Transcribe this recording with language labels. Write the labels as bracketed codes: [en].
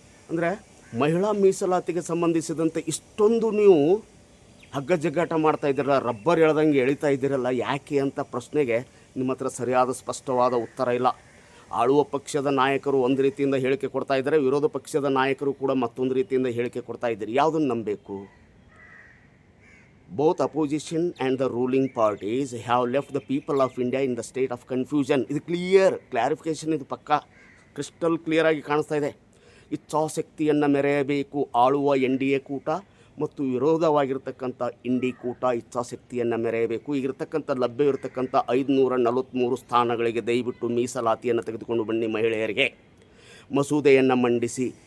[kn] ಅಂದರೆ ಮಹಿಳಾ ಮೀಸಲಾತಿಗೆ ಸಂಬಂಧಿಸಿದಂತೆ ಇಷ್ಟೊಂದು ನೀವು ಹಗ್ಗ ಜಗ್ಗಾಟ ಮಾಡ್ತಾ ಇದ್ದೀರಲ್ಲ, ರಬ್ಬರ್ ಎಳೆದಂಗೆ ಎಳಿತಾ ಇದ್ದೀರಲ್ಲ, ಯಾಕೆ ಅಂತ ಪ್ರಶ್ನೆಗೆ ನಿಮ್ಮ ಹತ್ರ ಸರಿಯಾದ ಸ್ಪಷ್ಟವಾದ ಉತ್ತರ ಇಲ್ಲ. ಆಳುವ ಪಕ್ಷದ ನಾಯಕರು ಒಂದು ರೀತಿಯಿಂದ ಹೇಳಿಕೆ ಕೊಡ್ತಾ ಇದ್ದಾರೆ, ವಿರೋಧ ಪಕ್ಷದ ನಾಯಕರು ಕೂಡ ಮತ್ತೊಂದು ರೀತಿಯಿಂದ ಹೇಳಿಕೆ ಕೊಡ್ತಾ ಇದ್ದೀರಿ. ಯಾವುದನ್ನು ನಂಬಬೇಕು? [en] Both opposition and the ruling parties have left the people of India in the state of confusion. [kn] ಇದು ಕ್ಲಾರಿಫಿಕೇಷನ್, ಇದು ಪಕ್ಕಾ [en] crystal clear [kn] ಆಗಿ ಕಾಣಿಸ್ತಾ ಇದೆ. ಇಚ್ಛಾಶಕ್ತಿಯನ್ನು ಮೆರೆಯಬೇಕು ಆಳುವ NDA ಕೂಟ ಮತ್ತು ವಿರೋಧವಾಗಿರ್ತಕ್ಕಂಥ ಇಂಡಿ ಕೂಟ ಇಚ್ಛಾಶಕ್ತಿಯನ್ನು ಮೆರೆಯಬೇಕು. ಈಗಿರ್ತಕ್ಕಂಥ ಲಭ್ಯ ಇರತಕ್ಕಂಥ 543 ಸ್ಥಾನಗಳಿಗೆ ದಯವಿಟ್ಟು ಮೀಸಲಾತಿಯನ್ನು ತೆಗೆದುಕೊಂಡು ಬನ್ನಿ, ಮಹಿಳೆಯರಿಗೆ ಮಸೂದೆಯನ್ನು ಮಂಡಿಸಿ.